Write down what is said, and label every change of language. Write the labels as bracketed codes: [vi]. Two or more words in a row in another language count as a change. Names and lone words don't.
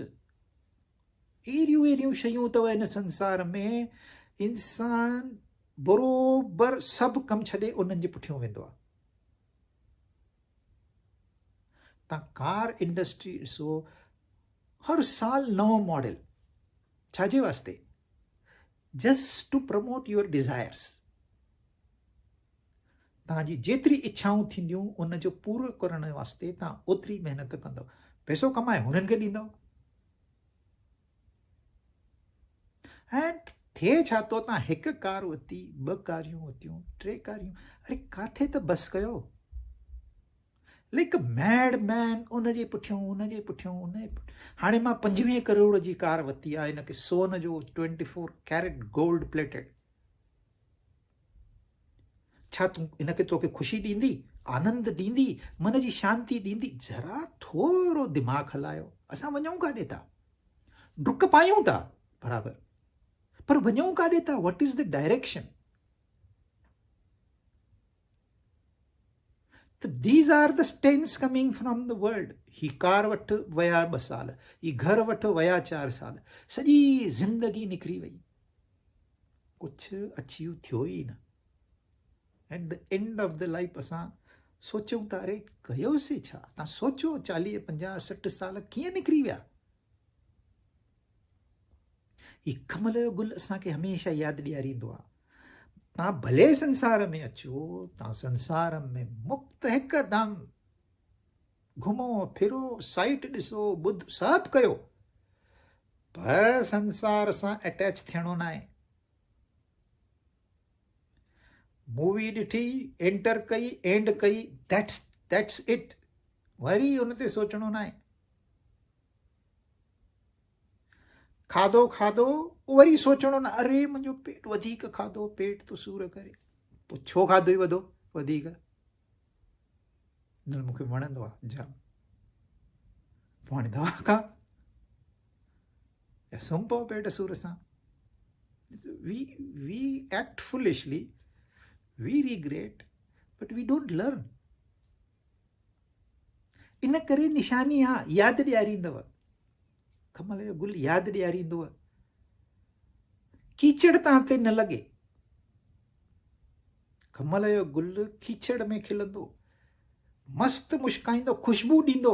[sd] अहिड़ियूं अहिड़ियूं शयूं अथव हिन संसार में, इंसान बरोबर सभु कमु छॾे उन्हनि जे पुठियां वेंदो आहे। तव्हां कार इंडस्ट्री ॾिसो, हर साल नओं मॉडल, छाजे वास्ते? [en] just to promote your desires. [sd] तव्हांजी जेतिरी इच्छाऊं थींदियूं उन जो पूरो करण वास्ते तव्हां ओतिरी महिनत कंदव, पैसो कमाए हुननि खे ॾींदव। ऐं थिए छा थो, तव्हां हिकु कार वरिती, 2 कारियूं वरितियूं, 3 कारियूं, अरे काथे त बस कयो। [en] like mad man [sd] उनजे पुठियां उनजे पुठियां उनजे पुठियां। हाणे मां 25 करोड़ जी कार वरिती आहे, हिनखे सोन जो 24 [en] carat gold plated. [sd] छा तूं हिनखे तोखे ख़ुशी ॾींदी, आनंद ॾींदी, मन जी शांती ॾींदी? ज़रा थोरो दिमाग़ हलायो। असां वञूं काॾे था? डुक पायूं था बराबरि, पर वञूं काॾे था? [en] what is the direction? त these are the stains coming from the world. [sd] ही कार वटि विया 2 साल, ही घर वटि विया 4 साल, सॼी ज़िंदगी निकिरी वई, कुझु अचीव थियो ई न। [en] at the end of the life [sd] असां सोचूं था, अरे कयोसीं छा? तव्हां सोचो 40, 50, 60 साल कीअं निकिरी विया। ही कमल जो गुल असांखे हमेशह यादि ॾियारींदो आहे। तव्हां भले संसार में अचो, तव्हां संसार में मुक्त हिकदमि घुमो फिरो, साइट ॾिसो, ॿुध सभु कयो, पर संसार सां अटैच थियणो न आहे। मूवी ॾिठी, एंटर कई, एंड कई, [en] that's it. [sd] वरी उन ते सोचणो न आहे। खाधो खाधो, वरी सोचणो न, अरे मुंहिंजो पेट वधीक खाधो, पेट तो सूर करे, पोइ छो खाधो ई वधो वधीक? न मूंखे वणंदो आहे जाम, पोइ हाणे दवा खा या सुम्ही पओ पेट सूर सां। [en] we act foolishly, we regret, but we don't learn. [sd] इन करे निशानी आहे, यादि ॾियारींदव, कमल जो गुल यादि ॾियारींदव। कीचड़ तव्हां ते न लॻे, कमल जो गुल कीचड़ में खिलंदो, मस्त मुस्काईंदो, खुशबू ॾींदो।